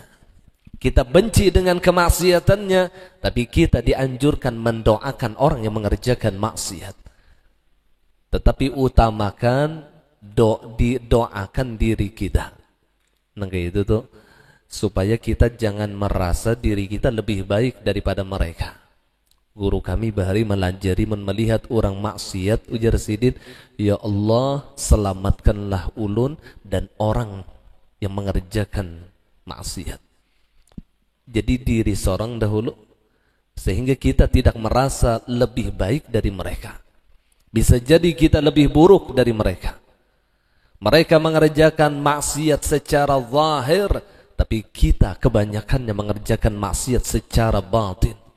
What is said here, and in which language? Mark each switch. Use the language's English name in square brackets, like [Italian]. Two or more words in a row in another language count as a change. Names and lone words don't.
[Indonesian] Kita benci dengan kemaksiatannya, tapi kita dianjurkan mendoakan orang yang mengerjakan maksiat. Tetapi utamakan doakan diri kita. Nah kayak itu tuh, supaya kita jangan merasa diri kita lebih baik daripada mereka. Guru kami bahari melajari melihat orang maksiat, ujar Sidin, ya Allah selamatkanlah ulun dan orang yang mengerjakan maksiat. Jadi diri seorang dahulu, sehingga kita tidak merasa lebih baik dari mereka. Bisa jadi kita lebih buruk dari mereka. Mereka mengerjakan maksiat secara zahir, tapi kita kebanyakannya mengerjakan maksiat secara batin.